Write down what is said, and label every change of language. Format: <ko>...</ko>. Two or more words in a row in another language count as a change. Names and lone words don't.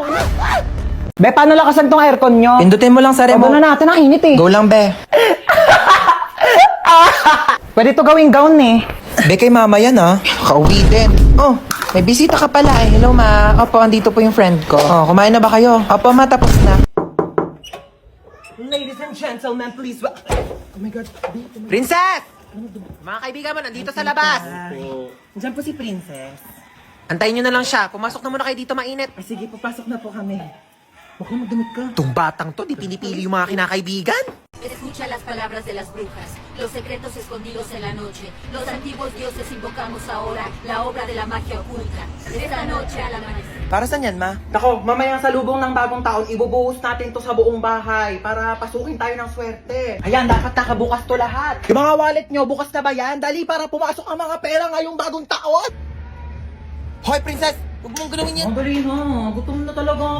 <tl>Be, paano lakasan tong aircon nyo? Pindutin mo lang sa Remote remote. na natin. Ang init eh. Go lang, be. Pwede to gawing gown eh. Be, kay mama yan, ha? Kauwi din. Oh, may bisita ka pala eh. Hello, ma. Opo, andito po yung friend ko. Oh, kumain na ba kayo? Opo, ma, tapos na.</tl> <en>Ladies and gentlemen, please. Oh my God.</en> <tl>Princess! Mga kaibigan mo, nandito sa labas. Diyan po si Princess. Antayin nyo na lang siya. Pumasok na muna kayo dito, mainit. Ay, sige, papasok na po kami. Baka magdamit ka. Itong batang to, di pinipili yung mga kinakaibigan.</tl> <es>Escucha las palabras de las brujas, los secretos escondidos en la noche. Los antiguos dioses invocamos ahora la obra de la magia oculta. Esta noche al amanecer.</es> <tl>Para saan yan, ma? Nako, mamaya sa lubong ng bagong taon, ibubuhos natin to sa buong bahay para pasukin tayo ng swerte. Ayan, dapat nakabukas to lahat. Yung mga wallet nyo, bukas na ba yan? Dali para pumasok ang mga pera ngayong bagong taon. Hoy, princess! Huwag mong gawin yan. Ang dali na, gutom na talaga ako.</tl>